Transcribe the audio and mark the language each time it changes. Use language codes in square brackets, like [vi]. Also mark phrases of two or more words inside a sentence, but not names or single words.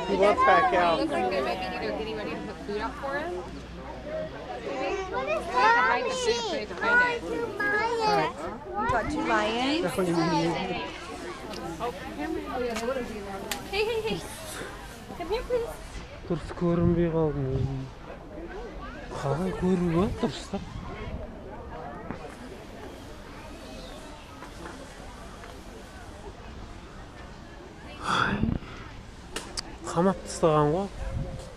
[en] He wants back out. Looks like they might be either getting ready to put food up for him. What is They have to hide the food, put it behind it. You got 2 lions. Hey, hey, hey. Come here, please. [kk] Дұрыс көрінбей қалдым өзім. Қалай көруге дұрыстап? Қамап тастаған ғой.